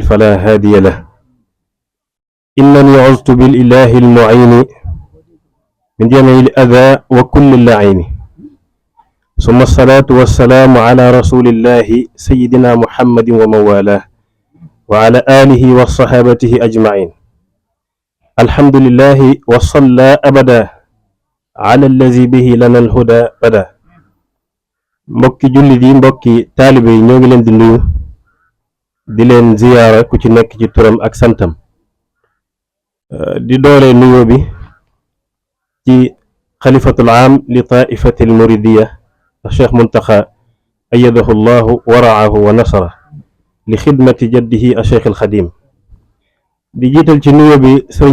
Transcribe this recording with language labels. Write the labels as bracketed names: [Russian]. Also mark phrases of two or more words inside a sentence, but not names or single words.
[Arabic] فلا هادي له إنني عزت بالإله المعين من جميع الأذى وكل اللعين ثم الصلاة والسلام على رسول الله سيدنا محمد ومن والاه وعلى آله وصحابته أجمعين الحمد لله وصلى أبدا على الذي به لنا الهدى بدا [Wolof] mbokki jullit yi mbokki taalibe yi ñoo ngi leen di nuyu di leen ziyaara ku ci nekk ci turam ak santam di doole nuyoo bi ci [Arabic] الخليفة العام للطائفة المريدية [Wolof] cheikh Muntaxa [Arabic] أيده الله ورعاه ونصره لخدمة جده الشيخ الخديم [Wolof] di jiital ci nuyoo bi sëriñ